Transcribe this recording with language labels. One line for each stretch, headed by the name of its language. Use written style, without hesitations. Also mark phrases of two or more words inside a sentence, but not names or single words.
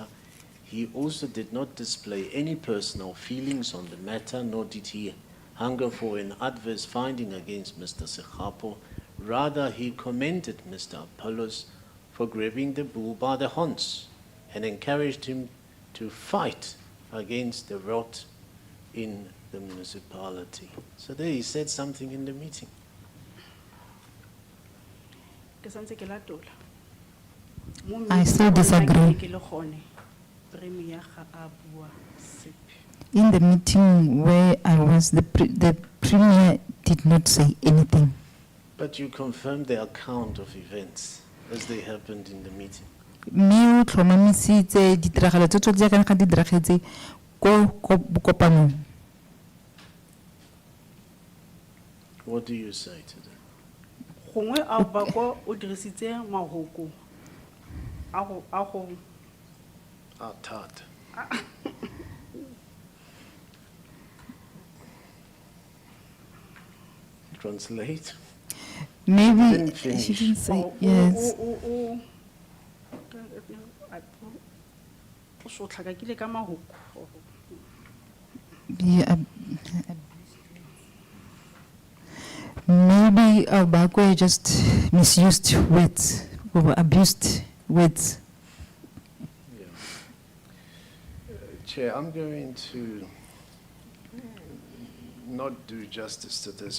English: He also did not display any personal feelings on the matter, nor did he hunger for an adverse finding against Mr. Sekhapo. Rather, he commended Mr. Apollos for grabbing the bull by the horns and encouraged him to fight against the rot in the municipality. So there he said something in the meeting.
Tswana: Ke santse ke latola.
English: I still disagree.
Tswana: Ke le gone. Premier ga a bua sepe.
English: In the meeting where I was, the premier did not say anything. But you confirmed the account of events as they happened in the meeting.
Tswana: mme o tlhomamisitse ditiragalo tse tsotlhe jaaka di diragetse ko kopanong.
English: What do you say to that?
Tswana: Gongwe a ba ko o dirisitse mahoko a go
English: Ah, Todd. Translate. Maybe Didn't she finish. didn't say
Tswana: o-
English: yes.
Tswana: o sotlhakakile ka mahoko.
English: Yeah, maybe Bakwe just misused words or abused words. Yeah. Chair, I'm going to not do justice to this.